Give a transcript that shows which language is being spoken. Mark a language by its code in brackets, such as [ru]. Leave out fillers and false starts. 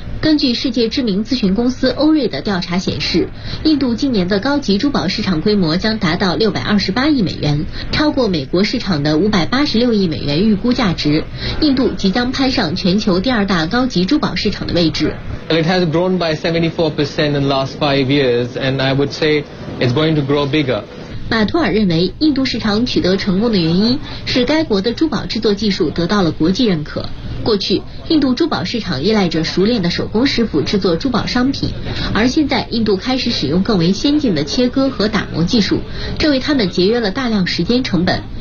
[zh] 根据世界知名咨询公司欧瑞的调查显示，印度今年的高级珠宝市场规模将达到628亿美元，超过美国市场的586亿美元预估价值。印度即将攀上全球第二大高级珠宝市场的位置。 [en] It has grown by 74% in the last 5 years, and I would say it's going to grow bigger. [zh] 马托尔认为，印度市场取得成功的原因是该国的珠宝制作技术得到了国际认可。过去，印度珠宝市场依赖着熟练的手工师傅制作珠宝商品，而现在印度开始使用更为先进的切割和打磨技术，这为他们节约了大量时间成本。